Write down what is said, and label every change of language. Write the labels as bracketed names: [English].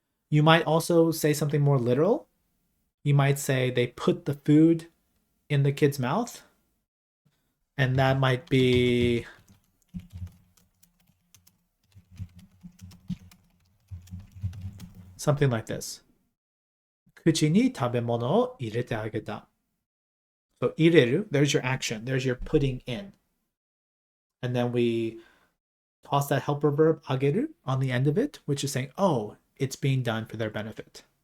[English] You might also say something more literal. You might say they put the food in the kid's mouth, and that might be something like this. [Japanese] 口に食べ物を入れてあげた. [English] So 入れる, there's your action. There's your putting in. And then we toss that helper verb あげる on the end of it, which is saying, oh, it's being done for their benefit.